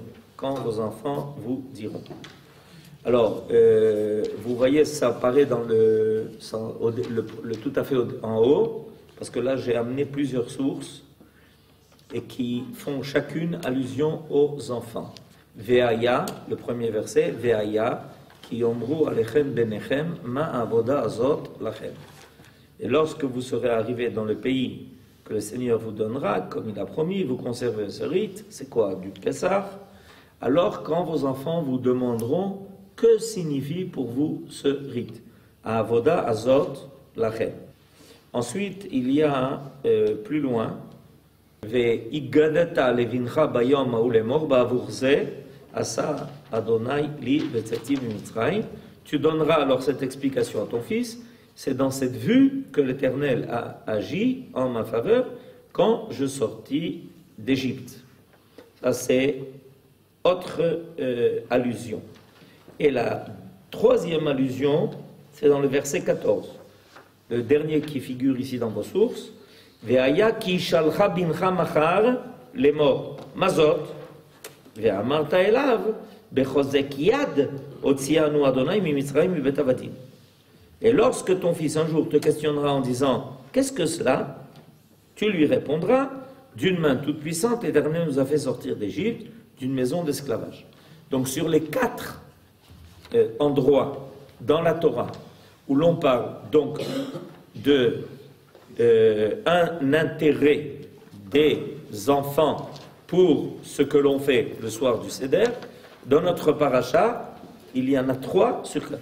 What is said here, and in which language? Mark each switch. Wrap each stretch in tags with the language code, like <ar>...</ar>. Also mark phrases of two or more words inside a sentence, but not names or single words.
<fr>Quand vos enfants vous diront. Alors, vous voyez, ça apparaît dans le tout à fait en haut, parce que là, j'ai amené plusieurs sources et qui font chacune allusion aux enfants.</fr> <he>Ve'aya, le premier verset, והיה כי יאמרו אליכם בניכם מה העבודה הזאת לכם.</he> <fr>Et lorsque vous serez arrivés dans le pays que le Seigneur vous donnera, comme il a promis, vous conservez ce rite, c'est quoi? Du Pessah. Alors, quand vos enfants vous demanderont que signifie pour vous ce rite,</fr> <he>העבודה הזאת לכם.</he> <fr>Ensuite, il y a plus loin,</fr> <he>והגדת לבנך ביום ההוא לאמר בעבור זה עשה ה' לי בצאתי ממצרים.</he> <fr>Tu donneras alors cette explication à ton fils. C'est dans cette vue que l'Éternel a agi en ma faveur quand je sortis d'Égypte. Ça, c'est autre allusion. Et la troisième allusion, c'est dans le verset 14. Le dernier qui figure ici dans vos sources.</fr> <he>והיה כי ישאלך בנך מחר לאמר מה זאת ואמרת אליו בחזק יד הוציאנו ה' ממצרים מבית עבדים.</he> <fr>Et lorsque ton fils un jour te questionnera en disant « Qu'est-ce que cela ?» tu lui répondras « D'une main toute puissante, l'Éternel nous a fait sortir d'Égypte, d'une maison d'esclavage. » Donc sur les 4 endroits dans la Torah où l'on parle donc de un intérêt des enfants pour ce que l'on fait le soir du Seder, dans notre paracha, il y en a 3 sur 4.</fr>